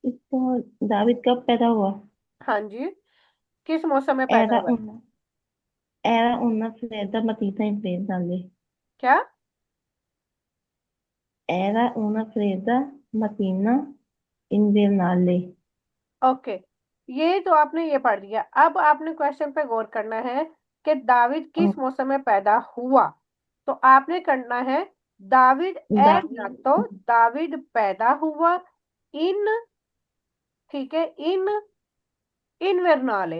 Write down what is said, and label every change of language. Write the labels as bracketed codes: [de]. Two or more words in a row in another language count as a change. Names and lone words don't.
[ur] تو داوید کب پیدا ہوا? ہاں جی، کس موسم میں پیدا [it] Era [ur] ہوا ہے? [it] una, era una fredda mattina invernale. [ur] क्या? [it] Era una fredda mattina invernale. [ur] اوکے، یہ تو آپ نے یہ پڑھ لیا۔ اب آپ نے کوئسچن پہ غور کرنا ہے کہ داوید کس और موسم میں پیدا ہوا. تو آپ نے کرنا ہے داوید اے نا दाविद تو داوید پیدا ہوا اِن، ٹھیک ہے, [it] in invernale.